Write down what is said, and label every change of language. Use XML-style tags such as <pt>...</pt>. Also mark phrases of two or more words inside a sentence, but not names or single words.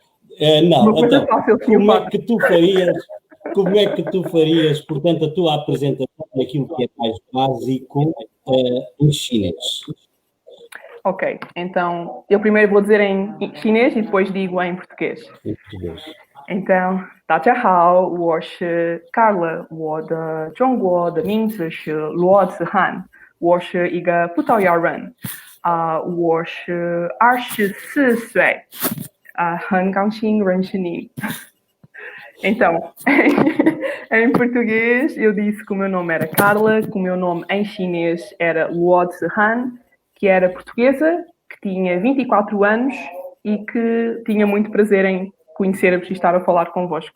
<pt>Não, então, como é que tu farias, portanto, a tua apresentação daquilo que é mais básico em chinês? Ok, então eu primeiro vou dizer em chinês e depois digo em português. Em português. Então,</pt> <zh>大家好，我是 Carla， 我的中国的名字是罗子涵，我是一个葡萄牙人，我是24岁，很高兴认识你。</zh> <pt>Então, em português, eu disse que o meu nome era Carla, que o meu nome em chinês era Luo Zihan, que era portuguesa, que tinha 24 anos e que tinha muito prazer em conhecer-vos e estar a falar convosco.</pt>